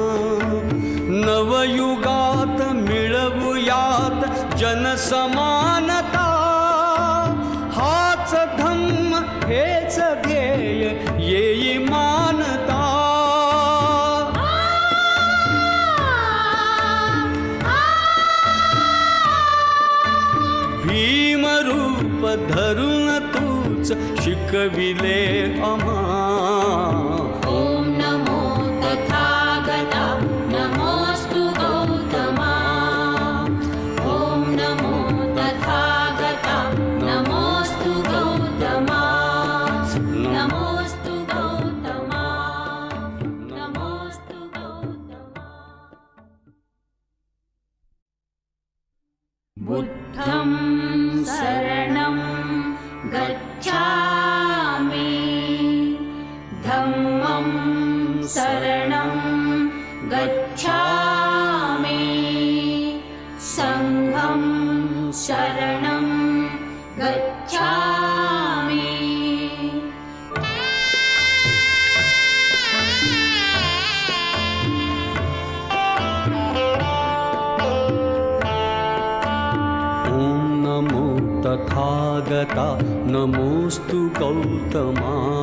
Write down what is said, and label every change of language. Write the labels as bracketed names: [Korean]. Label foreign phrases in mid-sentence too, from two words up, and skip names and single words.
[Marathi] नवयुगात मिळवूयात जनसमानता हाच धम्म हेच ध्येय येई मानता भीमरूप धरून तूच शिकविले आम्हा [Sanskrit] ॐ नमो तथागता नमोऽस्तु गौतमा ॐ नमो तथागता नमोऽस्तु गौतमा नमोऽस्तु गौतमा नमोऽस्तु गौतमा [Pali] बुद्धं शरणं गच्छामि धम्मं शरणं गच्छामि संघं शरणं गच्छामि [Sanskrit] ॐ नमो तथागता नमोऽस्तु गौतमा